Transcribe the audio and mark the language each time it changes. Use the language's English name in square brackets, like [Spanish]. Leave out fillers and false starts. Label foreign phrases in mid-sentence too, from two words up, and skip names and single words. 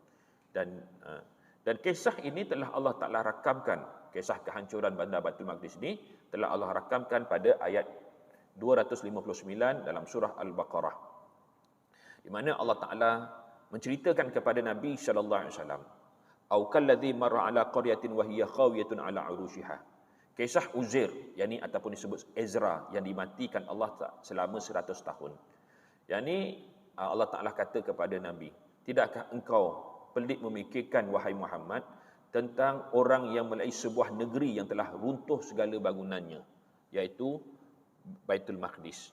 [Malay] Dan kisah ini telah Allah Ta'ala rakamkan, kisah kehancuran bandar Baitul Maqdis ini telah Allah rakamkan pada ayat 259 dalam surah Al-Baqarah, di mana Allah Ta'ala menceritakan kepada Nabi SAW, [Arabic] "أو كالذي مر على قرية وهي خاوية على عروشها." [Malay] Kisah Uzair, yakni ataupun disebut Ezra, yang dimatikan Allah selama 100 tahun. Yakni Allah Ta'ala kata kepada Nabi, "Tidakkah engkau pelik memikirkan wahai Muhammad tentang orang yang melalui sebuah negeri yang telah runtuh segala bangunannya, iaitu Baitul Maqdis.